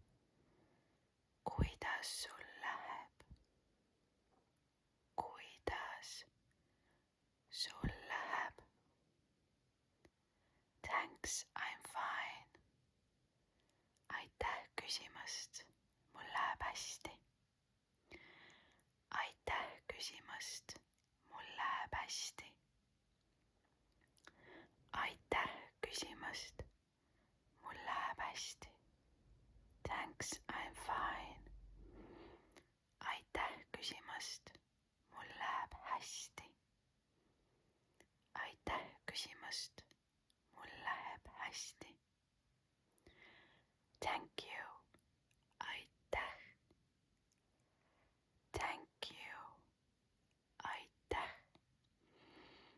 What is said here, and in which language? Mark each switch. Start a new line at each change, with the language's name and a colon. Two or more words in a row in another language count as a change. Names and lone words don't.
Estonian: Kuidas sul läheb? Kuidas sul läheb?
English: Thanks, I'm fine.
Estonian: Aitäh küsimast, mul läheb hästi. Aitäh küsimast, mul läheb hästi. Aitäh küsimast, mul läheb hästi.
English: Thanks, I'm fine.
Estonian: Aitäh küsimast, mul läheb hästi. Aitäh küsimast, mul läheb hästi.
English: Thank you. Aitäh. Thank you.
Estonian: Aitäh.